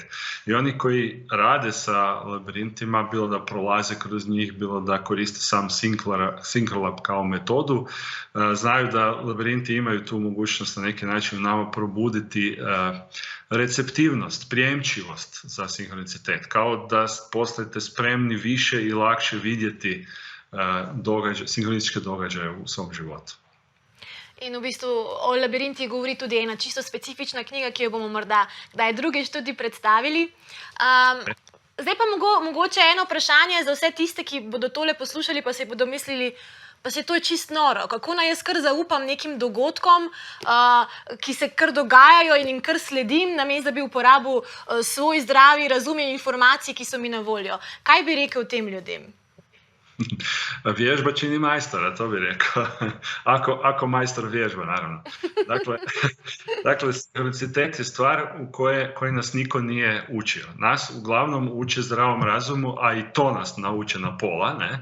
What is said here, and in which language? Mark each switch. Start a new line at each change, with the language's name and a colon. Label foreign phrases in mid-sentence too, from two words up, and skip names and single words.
Croatian: I oni koji rade sa labirintima, bilo da prolaze kroz njih, bilo da koriste sam Synchrolab kao metodu, znaju da labirinti imaju tu mogućnost na neki način nama probuditi receptivnost, prijemčivost za sinhronicitet, kao da postajete spremni više i lakše vidjeti sinhronističke događaje u svom životu.
Slovenian: In v bistvu o labirintih govori tudi ena čisto specifična knjiga, ki jo bomo morda kdaj drugič tudi predstavili. Zdaj pa mogoče eno vprašanje za vse tiste, ki bodo tole poslušali, pa si bodo mislili, Pa se to je čist noro. Kako naj jaz kar zaupam nekim dogodkom, ki se kar dogajajo in jim kar sledim, namesto da bi uporabil svoj zdravi razum in informacije, ki so mi na voljo. Kaj bi rekel tem ljudem?
Croatian: Vježba čini majstora, to bi rekao. Ako majstor vježba, naravno. Dakle, sinhronicitet je stvar u koje nas niko nije učio. Nas uglavnom uče zdravom razumu, a i to nas nauče na pola, ne?